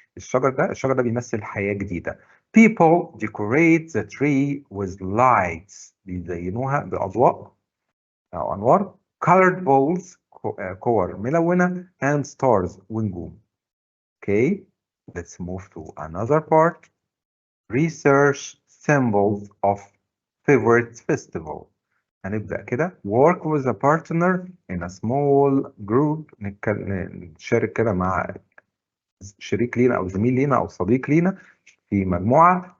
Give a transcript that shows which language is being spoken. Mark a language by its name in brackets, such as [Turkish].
[Arabic] الشجر ده بيمثل حياة جديدة. [English] People decorate the tree with lights. [Arabic] بيزينوها بأضواء أو أنوار. [English] Colored balls [Arabic] كور ملونة [English] and stars [Arabic] ونجوم. [English] Okay, let's move to another part. Research symbols of favorite festival. [Arabic] هنبدأ كده. [English] Work with a partner in a small group. [Arabic] نشارك كده مع شريك لينا أو زميل لينا أو صديق لينا في مجموعة.